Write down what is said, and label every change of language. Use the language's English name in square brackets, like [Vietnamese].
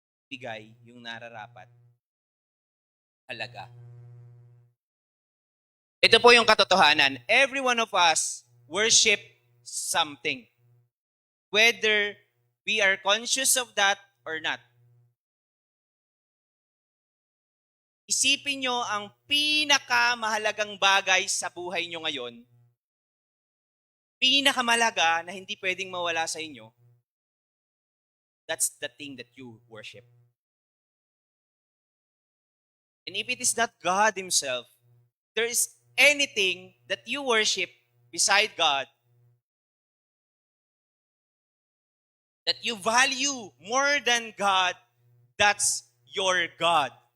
[Filipino] Bigay yung nararapat, halaga. Ito po yung katotohanan. [English] Every one of us worship something. Whether we are conscious of that or not. [Filipino] Isipin nyo ang pinakamahalagang bagay sa buhay nyo ngayon, pinakamalaga na hindi pwedeng mawala sa inyo, [English] that's the thing that you worship. And if it is not God Himself, there is anything that you worship beside God that you value more than God, that's your God.